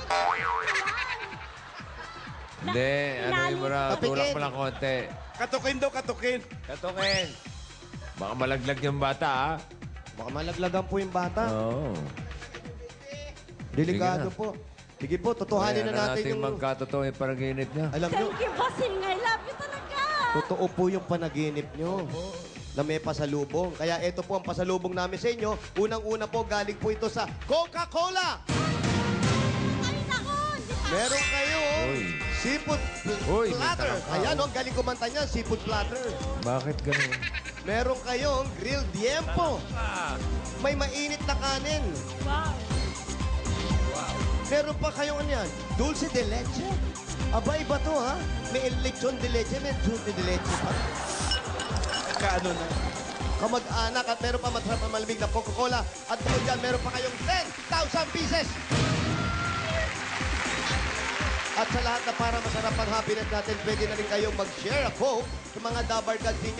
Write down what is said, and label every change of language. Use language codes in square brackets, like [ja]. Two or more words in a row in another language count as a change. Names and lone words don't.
[tl] Hindi, ano mo raw. Tapikin. Tulak mo lang konti. Katukin daw, katukin. Katukin. Baka malaglag yung bata, ha? Baka malaglagan po yung bata. Oo. Delikado Sige na. po. Sige po, totohanin na natin yung... magkatotoo yung panaginip niya. Alam nyo, [en] Thank you, bossing. I love you talaga. [tl] totoo po yung panaginip nyo. Na may pasalubong. Kaya ito po ang pasalubong namin sa inyo. Unang-una po, galing po ito sa Coca-Cola. Ay, naku. Meron kayo Uy. seafood Uy, may platter. talangka, Ayan, oh. galing kumanta niya, [en] seafood platter. [tl] Bakit ganun? Meron kayong grilled tiempo. May mainit na kanin. Wow. Meron pa kayong ano yan? Dulce de leche. Aba, iba to ha. May lechon de leche, may dulce de leche pa. Kaano na? Kamag-anak at meron pa masarap na malamig na Coca-Cola. At bukod dyan, meron pa kayong 10,000 pieces. At sa lahat na para masarap ang happiness natin, pwede na rin kayong mag- [en] share a Coke [tl] sa mga Dabar Gods ninyo.